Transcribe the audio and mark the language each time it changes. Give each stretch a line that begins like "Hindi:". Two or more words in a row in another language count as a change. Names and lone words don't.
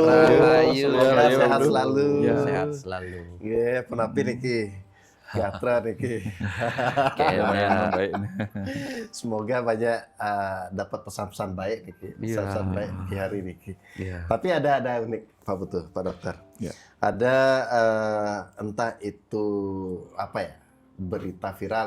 Indonesian: Rahayu. Semoga sehat selalu. Sehat selalu. Iya,
Balinese: penapi niki. Gatra niki.
Indonesian: Lumayan baik. Semoga banyak dapat pesan-pesan baik niki. Pesan-pesan baik di hari niki. Tapi ada unik Pak Putu, Pak Dokter. Ada entah itu apa ya, berita viral.